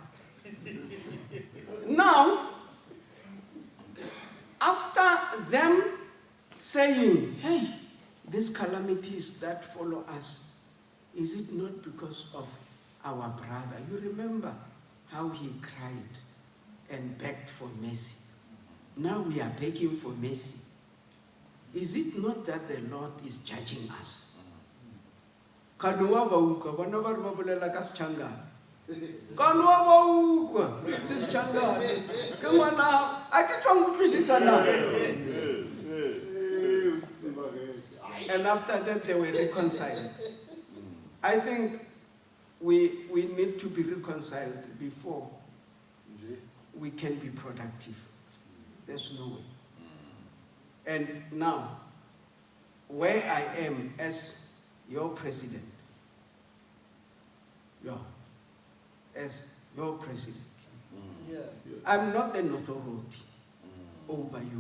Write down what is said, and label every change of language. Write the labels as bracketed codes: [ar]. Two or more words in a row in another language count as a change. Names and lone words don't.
[en] Now, after them saying, hey, these calamities that follow us, is it not because of our brother? You remember how he cried and begged for mercy. Now we are begging for mercy. Is it not that the Lord is judging us? [tn] Kanuwa ba uka, bana ba re ba bolela ka Sechangane. Kanuwa ba uka, se Sechangane. Ke ngwana, a ke tswa go utlwisisa na. [en] And after that they were reconciled. I think we need to be reconciled before we can be productive. There's no way. And now, where I am as your president, I'm not an authority over you.